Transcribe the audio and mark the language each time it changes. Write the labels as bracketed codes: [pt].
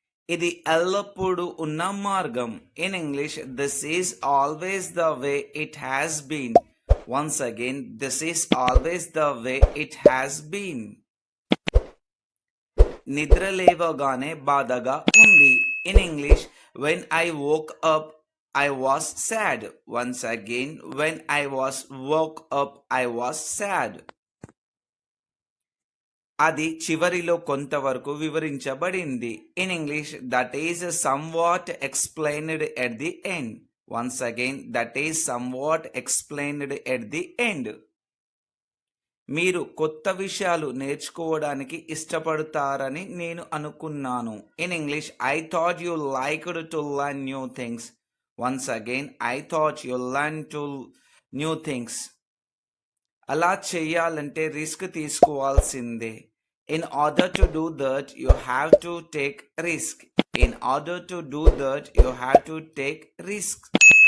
[te] ఇది ఎల్లప్పుడూ ఉన్న మార్గం. [en] In English, this is always the way it has been. Once again, this is always the way it has been. [te] నిద్ర లేవగానే బాధగా ఉంది. [en] In English, when I woke up I was sad. Once again, when I was woke up, I was sad. [te] అది చివరిలో కొంతవరకు వివరించబడింది. [en] In English, that is somewhat explained at the end. Once again, that is somewhat explained at the end. [te] మీరు కొత్త విషయాలు నేర్చుకోవడానికి ఇష్టపడతారని నేను అనుకున్నాను. [en] In English, I thought you liked to learn new things. Once again, I thought you learn to new things. [te] అలా చేయాలంటే risk తీసుకోవాల్సిందే. [en] In order to do that, you have to take risk. In order to do that, you have to take risk.